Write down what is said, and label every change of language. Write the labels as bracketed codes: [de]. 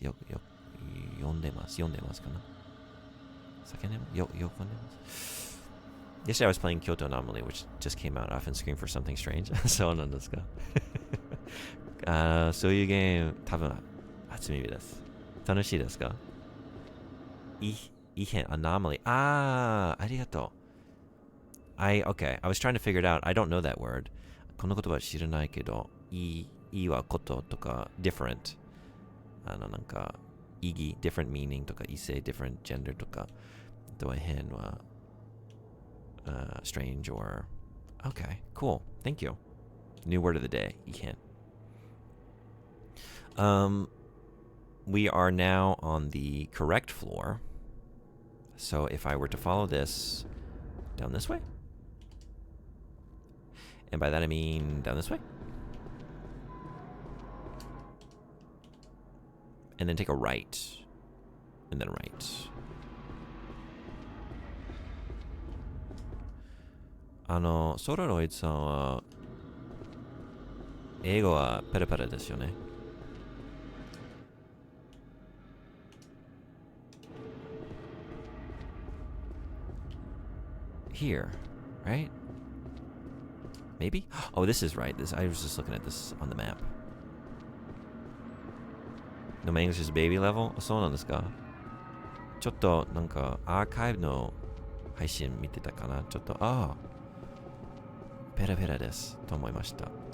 [ja] 読んでますかな、叫んでます。読んでます。 [en] Yesterday I was playing Kyoto Anomaly, which just came out. I often scream for something strange. [ja] そうなんですか。そういうゲーム、多分初耳です。楽しいですか？異変 anomaly. ありがとう。Okay. [en] I was trying to figure it out. I don't know that word. [ja] この言葉知らないけど、いはこととか、different。なんか、意義、 [en] different meaning [ja] とか、異性、 [en] different gender [ja] とか、あとは変は、 [en] strange or... Okay, cool. Thank you. New word of the day, 異変。 We are now on the correct floor. So if I were to follow this down this way, and by that I mean down this way, and then take a right, and then a right. [ja] ソラロイドさんは英語はペラペラですよね。 [en] Here, right? Maybe? Oh, this is right. I was just looking at this on the map. No, my English is baby level? [ja] そうなんですか？ちょっとなんかアーカイブの配信見てたかな？ちょっと、ペラペラですと思いました。